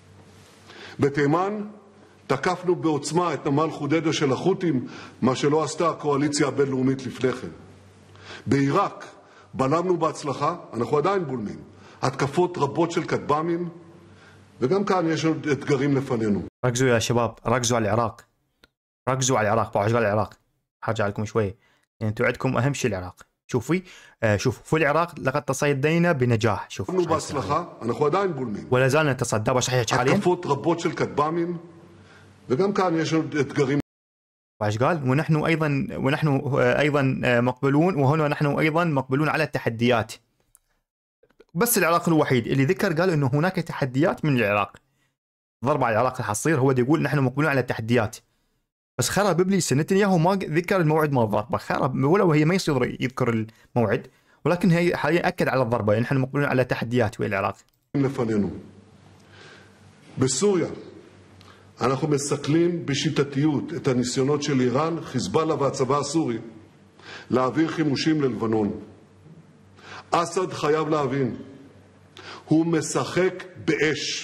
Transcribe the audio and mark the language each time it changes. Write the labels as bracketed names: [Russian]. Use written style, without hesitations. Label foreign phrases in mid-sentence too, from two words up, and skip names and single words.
[Hebrew] בתימן תקפנו בעוצמה את נמל חודדה של החות'ים, מה שלא עשתה הקואליציה הבינלאומית לפני כן. בעיראק בלמנו בהצלחה, אנחנו עדיין בולמים, התקפות רבות של כטב"מים, וגם כאן יש עוד אתגרים לפנינו. [Arabic] ركزوا يا شباب، ركزوا على العراق، ركزوا على العراق. بعد قال العراق حرجع لكم شوي، يعني انتم عندكم اهم شيء العراق. شوفي شوفوا في العراق لقد تصدينا بنجاح. شوفوا [Hebrew] בהצלחה, אנחנו עדיין בולמים. [Arabic] ولا زالنا نتصدى بصحيح حاليا. [Hebrew] התקפות רבות של כטב"מים, וגם כאן יש עוד אתגרים. [Arabic] وايش قال؟ ونحن ايضا مقبلون، وهنا نحن ايضا مقبلون على التحديات. بس العراق الوحيد اللي ذكر قال انه هناك تحديات من العراق. ضرب على العراق راح تصير، هو يقول نحن مقبلون على التحديات. بس خرب ابليس نتنياهو ما ذكر الموعد مال الضربه، خرب ولو هي ما يصير يذكر الموعد، ولكن هي حاليا اكد على الضربه، يعني احنا مقبلين على تحديات ويا العراق. [Hebrew] לפנינו. בסוריה אנחנו מסכלים בשיטתיות את הניסיונות של איראן, חיזבאללה והצבא הסורי להעביר חימושים ללבנון. אסד חייב להבין, הוא משחק באש.